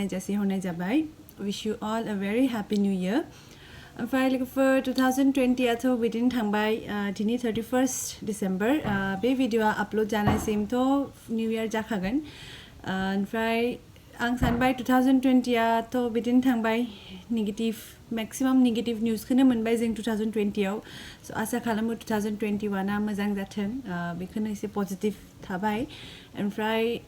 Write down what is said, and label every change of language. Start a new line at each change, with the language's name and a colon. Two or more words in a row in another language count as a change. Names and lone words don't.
Bodo: जासिहरनाय जाबाय
English: wish you all a very happy New Year
Bodo: ओमफ्राय लोगोफोर 2020 आथ' बिदिनो थांबाय दिनै 31 डिसेम्बर बे भिडिअआ आपल'ड जानायसिमथ'
English: New Year
Bodo: जाखागोन ओमफ्राय आं सानबाय 2020 आथ' बिदिनो थांबाय
English: negative maximum negative newsखौनो
Bodo: मोनबाय जों 2020 आव स' आसा खालामो 2021 आ मोजां जाथों बेखौनो एसे पजिटिभ थाबाय ओमफ्राय